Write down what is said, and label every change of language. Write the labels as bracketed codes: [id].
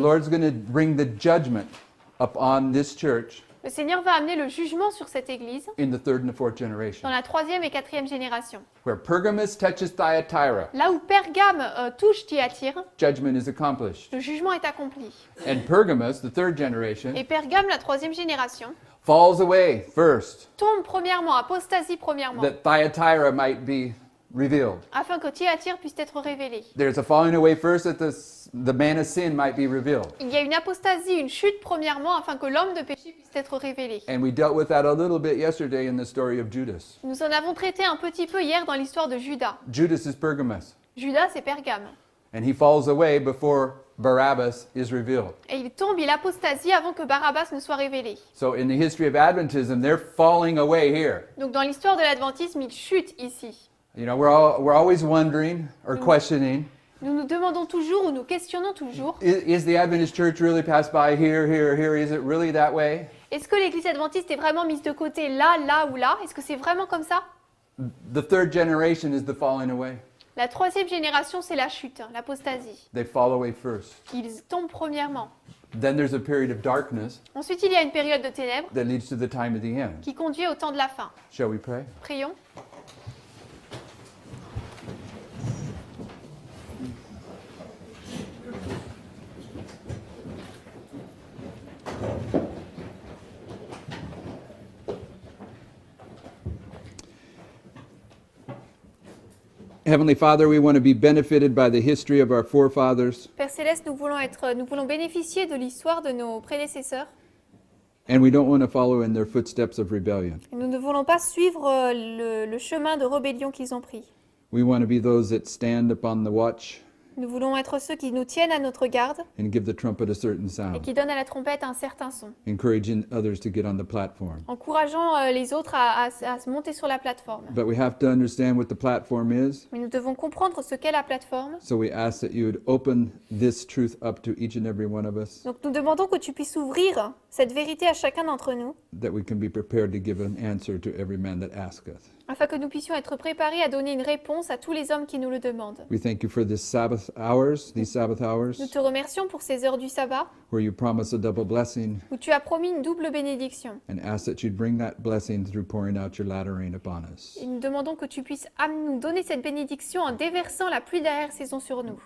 [en] Lord's going to bring the judgment upon this church [fr] Le Seigneur va amener le jugement sur cette Église [en] in the third and the fourth generation. [fr] dans la troisième et quatrième génération. [en] Where Pergamos touches Thyatira, [fr] Là où Pergame touche Thyatire, [en] judgment is accomplished. [fr] le jugement est accompli. [en] And Pergamos, the third generation, [fr] Et Pergame, la troisième génération, [en] falls away first, [fr] tombe premièrement, apostasie premièrement, [en] that Thyatira might be revealed. [fr] afin que Thyatire puisse être révélée. [en] There's a falling away first that the man of sin might be revealed. [fr] Il y a une apostasie, une chute premièrement, afin que l'homme de péché puisse être révélé. [en] And we dealt with that a little bit yesterday in the story of Judas. [fr] Nous en avons traité un petit peu hier dans l'histoire de Judas. [en] Judas is Pergamos, [fr] Judas, c'est Pergame. [en] and he falls away before Barabbas is revealed. [fr] Et il tombe, il apostasie avant que Barabbas ne soit révélé. [en] So in the history of Adventism, they're falling away here. [fr] Donc dans l'histoire de l'adventisme, il chute ici. [en] You know, we're always wondering or questioning, [fr] Nous nous demandons toujours ou nous questionnons toujours, [en] is the Adventist church really passed by here, here, here? Is it really that way? [fr] est-ce que l'église adventiste est vraiment mise de côté là, là ou là? Est-ce que c'est vraiment comme ça? [en] The third generation is the falling away. [fr] La troisième génération, c'est la chute, l'apostasie. [en] They fall away first. [fr] Ils tombent premièrement. [en] Then there's a period of darkness [fr] Ensuite, il y a une période de ténèbres [en] that leads to the time of the end. [fr] qui conduit au temps de la fin. [en] Shall we pray? [fr] Prions. [en] Heavenly Father, we want to be benefited by the history of our forefathers, [fr] Père Céleste, nous voulons bénéficier de l'histoire de nos prédécesseurs. [en] and we don't want to follow in their footsteps of rebellion. [fr] Nous ne voulons pas suivre le chemin de rébellion qu'ils ont pris. [en] We want to be those that stand upon the watch [fr] Nous voulons être ceux qui nous tiennent à notre garde [en] and give the trumpet a certain [fr] et [en] sound, [fr] qui donnent à la trompette un certain son, [en] encouraging others to get on the platform. [fr] encourageant les autres à se monter sur la plateforme. [en] But we have to understand what the platform is, [fr] Mais nous devons comprendre ce qu'est la plateforme. [en] so we ask that you would open this truth up to each and every one of us, [fr] Donc nous demandons que tu puisses ouvrir cette vérité à chacun d'entre nous, [en] that we can be prepared to give an answer to every man that asks us. [fr] afin que nous puissions être préparés à donner une réponse à tous les hommes qui nous le demandent. [en] We thank you for these Sabbath hours, [fr] Nous te remercions pour ces heures du sabbat, [en] where you promise a double blessing, [fr] où tu as promis une double bénédiction. [en] and ask that you'd bring that blessing through pouring out your latter rain upon us. [fr] Et nous demandons que tu puisses nous donner cette bénédiction en déversant la pluie d'arrière-saison sur nous.